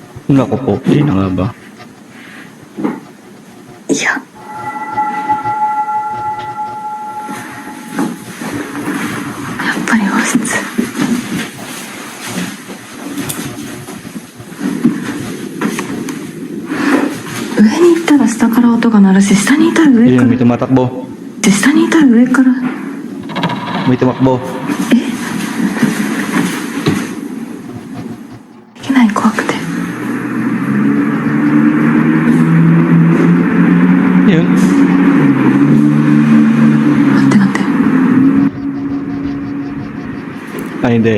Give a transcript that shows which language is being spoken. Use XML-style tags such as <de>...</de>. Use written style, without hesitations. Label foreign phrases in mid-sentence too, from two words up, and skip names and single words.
<tl>Naku po, yun na nga ba?</tl> <ja>いや。やっぱり和室。上に行ったら下から音が鳴るし、下にいたら上</ja> <tl>Yun,</tl> <ja>か</ja> <tl>may tumatakbo.</tl> <ja>ら。下にいたら上から。</ja> <tl>May tumakbo.</tl> <ja>できない、怖くて。</ja> <tl>Yun.</tl> <ja>待って待って。</ja> <tl>Ay, hindi.</tl>